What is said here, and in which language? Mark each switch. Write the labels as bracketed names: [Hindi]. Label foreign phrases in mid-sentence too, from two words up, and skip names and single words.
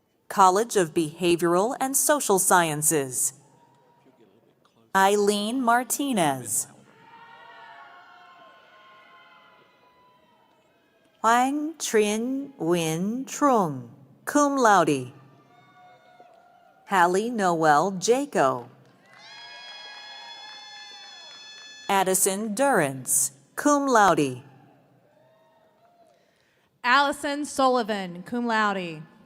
[English] College of Behavioral and Social Sciences. Eileen Martinez. Huang Trinh Nguyen Trung, [Latin] cum laude. [English] Hallie Noel Jaco. Addison Durrance, [Latin] cum laude. [English] Allison Sullivan, [Latin] cum laude.